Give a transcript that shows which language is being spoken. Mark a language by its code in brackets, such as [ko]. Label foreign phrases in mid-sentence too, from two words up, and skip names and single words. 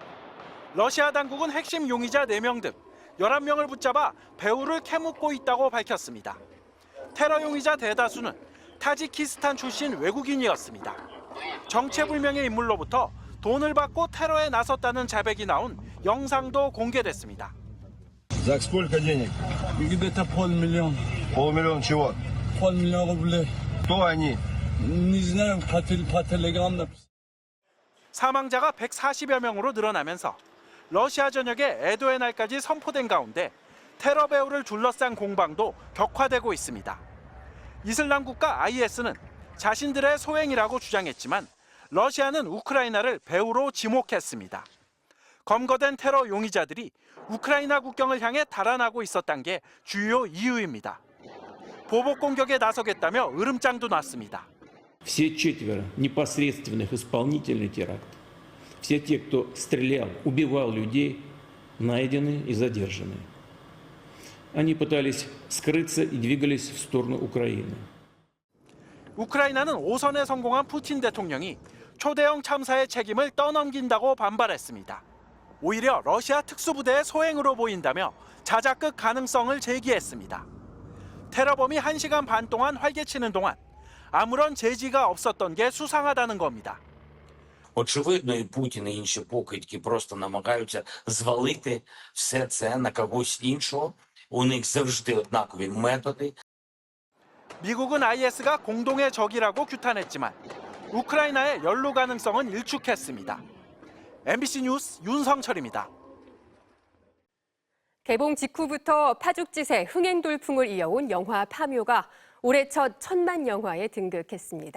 [ko] 러시아 당국은 핵심 용의자 4명 등 11명을 붙잡아 배후를 캐묻고 있다고 밝혔습니다. 테러 용의자 대다수는 타지키스탄 출신 외국인이었습니다. 정체불명의 인물로부터 돈을 받고 테러에 나섰다는 자백이 나온 영상도 공개됐습니다. [ru] За сколько денег? Где-то $500,000. $500,000 чего? $500,000 рублей. Кто они? Не знаю, по телеграм написано. [ko] 사망자가 140여 명으로 늘어나면서 러시아 전역에 애도의 날까지 선포된 가운데 테러 배후를 둘러싼 공방도 격화되고 있습니다. 이슬람 국가 IS는 자신들의 소행이라고 주장했지만 러시아는 우크라이나를 배후로 지목했습니다. 검거된 테러 용의자들이 우크라이나 국경을 향해 달아나고 있었던 게 주요 이유입니다. 보복 공격에 나서겠다며 으름장도 놨습니다. [ru] Все четверо непосредственных исполнителей теракта, все те, кто стрелял, убивал людей, найдены и задержаны. Они пытались скрыться и двигались в сторону Украины. [ko] 우크라이나는 오선에 성공한 푸틴 대통령이 초대형 참사의 책임을 떠넘긴다고 반발했습니다. 오히려 러시아 특수부대의 소행으로 보인다며 자작극 가능성을 제기했습니다. 테러범이 1시간 반 동안 활개치는 동안 아무런 제지가 없었던 게 수상하다는 겁니다. [uk] Очевидно, і Путін, і інші покидьки просто намагаються звалити все це на когось іншого. У них завжди однакові методи. [ko] 미국은 IS가 공동의 적이라고 규탄했지만 우크라이나의 연루 가능성은 일축했습니다. MBC 뉴스 윤성철입니다. 개봉 직후부터 파죽지세 흥행 돌풍을 이어온 영화 파묘가 올해 첫 1000만 영화에 등극했습니다.